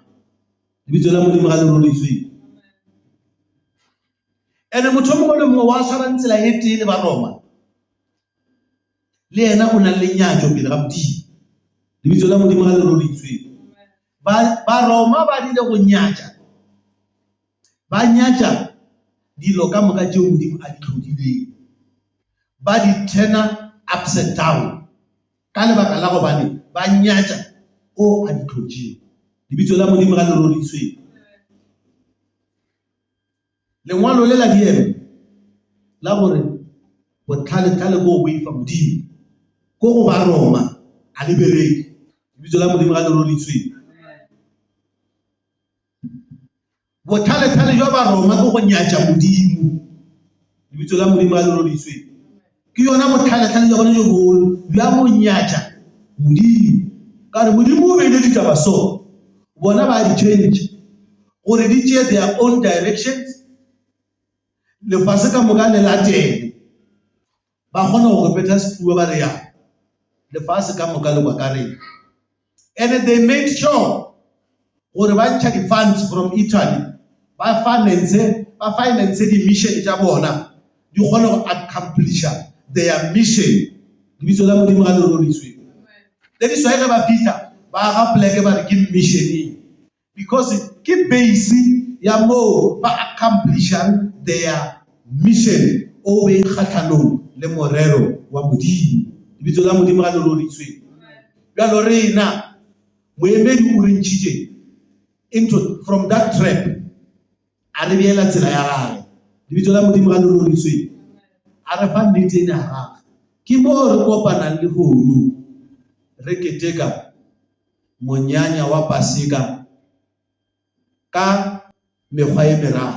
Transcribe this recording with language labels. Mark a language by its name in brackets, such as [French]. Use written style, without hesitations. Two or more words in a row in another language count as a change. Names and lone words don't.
[Northern Sotho] Lebitso la Modimo ga le roriswe. Ene motho mongwe le mongwe wa tshwara tsela e tee le ba Roma, le yena o na le lenyatso pele ga Modimo. Lebitso la Modimo ga le roriswe. Ba Roma ba dile go nyatša, ba nyatša dilo ka moka tšeo Modimo a di tlhodileng, ba di turna [English] upside down [Northern Sotho] ka lebaka la gobane ba nyatša o a di tlhodileng. Lebitso la Modimo ga le roriswe. Lengwalo le la dieme la gore botlhale-tlhale go boifa Modimo ko go ba Roma a le bereke. Lebitso la Modimo ga le roriswe. Botlhale-tlhale jwa ba Roma go go nyatša Modimo. Lebitso la Modimo ga le roriswe. Ke yona botlhale-tlhale jwa bona jo bogolo bja go nyatša Modimo. Ka re Modimo o beile ditaba so, bona ba di change gore di tšee [English] their own directions. [Northern Sotho] Lefase ka moka le latele, ba kgona go repeta sefuwa ba re yang. Lefase ka moka le kwa kareng. [English] And they made sure [Northern Sotho] gore ba ntšha di-funds [English] from Italy, [Northern Sotho] ba finance di-mission tša bona di kgone go accomplisha [English] their mission. [Northern Sotho] Lebitso la Modimo ga le roriswe. Le di swai ge ba fita ba ga pleke ba re ke missioning, because ke base ya mo ba accomplishang [English] their mission [Northern Sotho] o be kgatlhanong le morero wa Modimo. Lebitso la Modimo ga le roriswe. Bjalo rena moemedi o re ntšhitše [English] from that trap [Northern Sotho] a re beela tsela ya gage. Lebitso la Modimo ga le roriswe. A re fa nnete ene ya gage. Ke mo re kopanang le gono re keteka monyanya wa Pasika ka mekgwa e meraro.